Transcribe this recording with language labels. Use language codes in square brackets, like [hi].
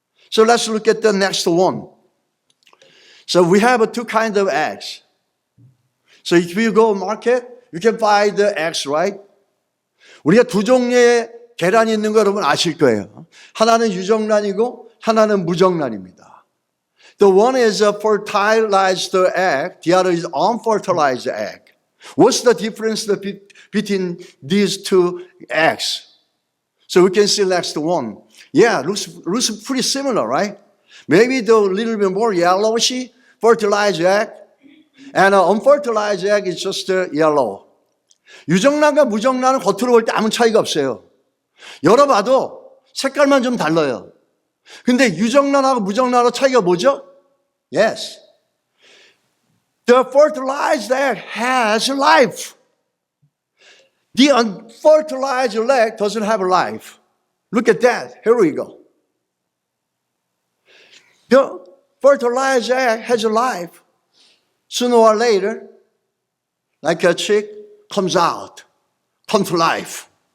[en] So let's look at the next one. So we have two kinds of eggs. So if you go market, you can buy the eggs, right? [ko] 우리가 두 종류의 계란이 있는 거 여러분 아실 거예요. 하나는 유정란이고 하나는 무정란입니다. [en] The one is a fertilized egg, the other is unfertilized egg. What's the difference between these two eggs? So we can see next one. Yeah, looks pretty similar, right? Maybe the little bit more yellowish fertilized egg, and unfertilized egg is just yellow. [ko] 유정란과 무정란은 겉으로 볼 때 아무 차이가 없어요. 열어봐도 색깔만 좀 달라요. 근데 유정란하고 무정란하고 차이가 뭐죠? [en] Yes. The fertilized egg has life. The unfertilized egg doesn't have life. Look at that. Here we go. The fertilized egg has life. Sooner or later, like a chick, comes out, come to life.